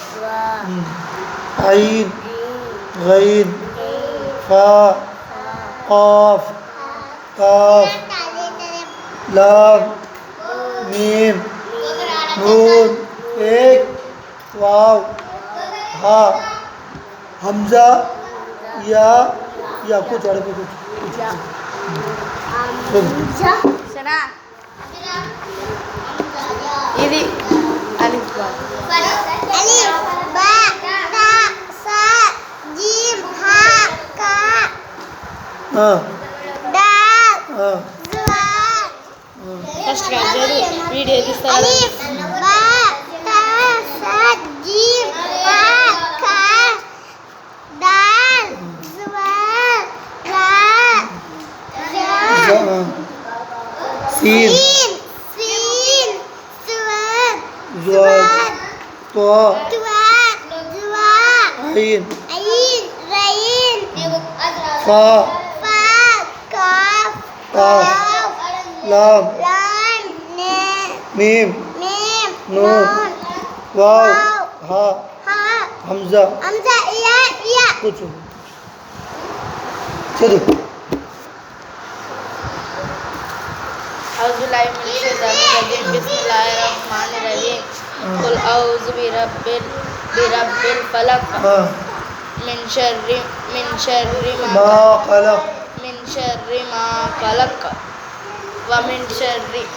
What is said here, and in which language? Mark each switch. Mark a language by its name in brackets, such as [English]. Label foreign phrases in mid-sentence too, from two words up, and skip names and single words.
[Arabic] عين غين فاء قاف كاف لام ميم नून एक واو هاء همزة ياء [Urdu] کچھ اڑ کچھ [Telugu] సరేనా ఇది [Arabic] ألف باء ألف باء تاء ثاء جيم حاء خاء [Urdu] हाँ [Arabic] दाल [Urdu] हाँ [Arabic] जुआ [Telugu] ఫస్ట్ గా వీడియో తీస్తారా [Arabic] ألف باء تاء ثاء جيم حاء خاء دال ذال راء زاي सीन سين صاد ज़ाद तो طاء ظاء आइन عين غين फा فاء قاف قاف لام लाम ने मीम मीम نون واو هاء हा हमजा همزة ياء [Urdu] कुछ चलो [Arabic] أعوذ بالله من الشيطان الرجيم بسم الله الرحمن الرحيم قل أعوذ برب الفلق [Urdu] हाँ [Arabic] من شر ما خلق من شر ما خلق ومن شر